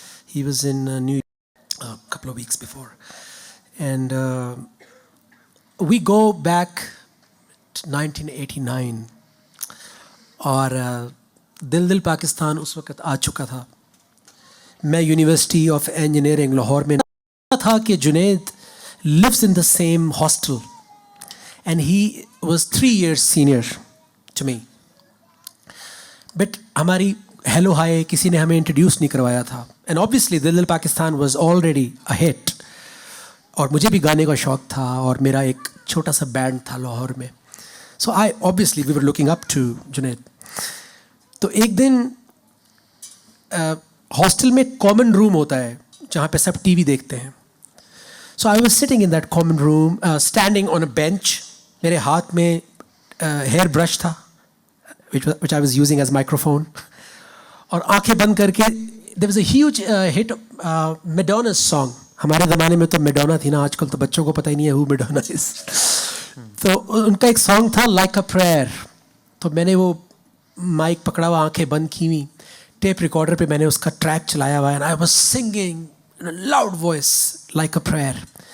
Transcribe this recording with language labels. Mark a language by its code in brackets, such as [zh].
[en] He was in New York a couple of weeks before, and we go back to 1989, [ur] اور دل پاکستان اس وقت آ چکا تھا. میں یونیورسٹی آف انجینئرنگ لاہور میں تھا کہ Junaid [en] lives in the same hostel and he was 3 years senior to me. [ur] But ہماری ہیلو ہائے کسی نے ہمیں انٹروڈیوس نہیں کروایا تھا. [en] And obviously [ur] دل Pakistan [en] was already a hit, [ur] اور مجھے بھی گانے کا شوق تھا, اور میرا ایک چھوٹا سا بینڈ تھا لاہور میں. [en] So obviously we were looking up to Junaid. [ur] تو ایک دن ہاسٹل میں کامن روم ہوتا ہے جہاں پہ سب ٹی وی دیکھتے ہیں. [en] So I was sitting in that common room standing on a bench. [ur] میرے ہاتھ میں ہیئر برش تھا [en] which I was using as microphone, [ur] اور آنکھیں بند کر کے [en] there was a huge hit Madonna's song. [ur] ہمارے زمانے میں تو میڈونا تھی نا, آج کل تو بچوں کو پتہ ہی نہیں ہے [en] who Madonna is. [ur] تو ان کا ایک سانگ تھا لائک اے پریئر. تو میں نے وہ مائک پکڑا ہوا, آنکھیں بند کی ہوئی, ٹیپ ریکارڈر پہ میں نے اس کا ٹریک چلایا ہوا, [en] And I was singing in a loud voice like a prayer.